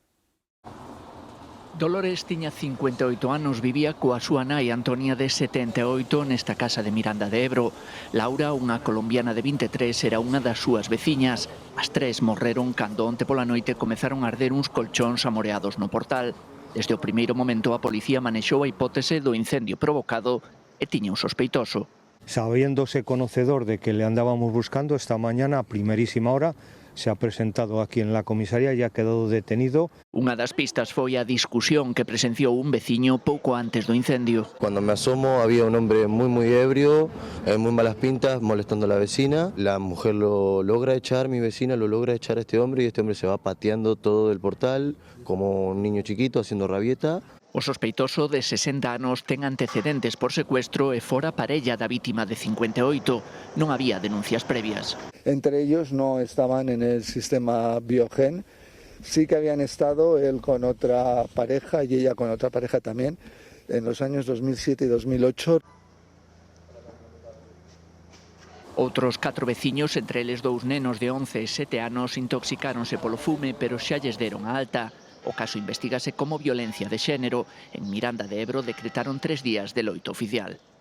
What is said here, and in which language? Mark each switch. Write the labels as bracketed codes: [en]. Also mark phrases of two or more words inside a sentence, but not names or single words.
[gl] Dolores tiña 58 anos, vivía coa súa nai Antonia de 78 nesta casa de Miranda de Ebro. Laura, unha colombiana de 23, era unha das súas veciñas. As 3 morreron cando onte pola noite comezaron a arder uns colchóns amoreados no portal. Desde o primeiro momento a policía manexou a hipótese do incendio provocado e tiña un sospeitoso. [es] Sabiéndose conocedor de que le andábamos buscando, esta mañana a primerísima hora se ha presentado aquí en la comisaría y ha quedado detenido. [gl] Unha das pistas foi a discusión que presenciou un veciño pouco antes do incendio. [es] Cuando me asomo había un hombre muy ebrio, muy malas pintas, molestando a la vecina. La mujer lo logra echar, mi vecina lo logra echar a este hombre y este hombre se va pateando todo el portal como un niño chiquito haciendo rabieta. [gl] O sospeitoso de 60 anos ten antecedentes por secuestro e fora parella da vítima de 58. Non había denuncias previas. [es] Entre ellos no estaban en el sistema Biogen. Sí que habían estado él con otra pareja y ella con otra pareja también en los años 2007 y 2008. [gl] Outros 4 veciños, entre eles 2 nenos de 11 e 7 anos, intoxicáronse polo fume, pero xa lles deron a alta. O caso investígase como violencia de xénero. En Miranda de Ebro decretaron 3 días de loito oficial.